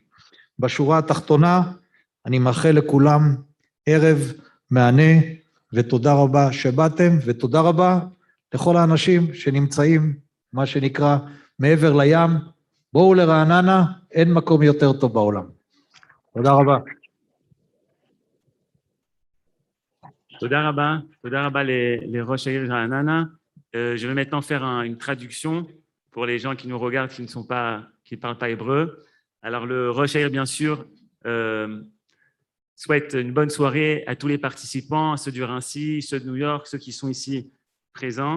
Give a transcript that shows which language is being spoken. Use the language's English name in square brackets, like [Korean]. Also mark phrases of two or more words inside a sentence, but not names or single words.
[Hebrew] בשורה התחתונה, אני מאחל לכולם ערב מהנה, ותודה רבה שבאתם, ותודה רבה לכל האנשים שנמצאים, מה שנקרא, מעבר לים. בואו לרעננה, אין מקום יותר טוב בעולם. תודה רבה. תודה רבה לראש העיר רעננה. [French] Je vais maintenant faire une traduction pour les gens qui nous regardent, qui ne parlent pas hébreu. Alors le [Hebrew] ראש העיר, [French] bien sûr, souhaite une bonne soirée à tous les participants, ceux du Rincy, ceux de New York, ceux qui sont ici présents.